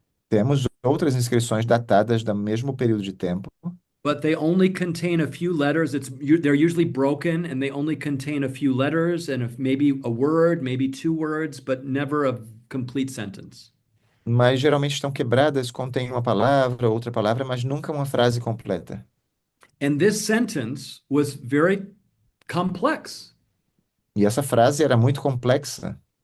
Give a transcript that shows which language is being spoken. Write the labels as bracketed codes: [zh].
[pt] Temos outras inscrições datadas do mesmo período de tempo, [en] but they only contain a few letters. They're usually broken and they only contain a few letters and maybe a word, maybe two words, but never a complete sentence. [pt] mas geralmente estão quebradas, contêm uma palavra, outra palavra, mas nunca uma frase completa. [en] And this sentence was very complex. [pt] E essa frase era muito complexa.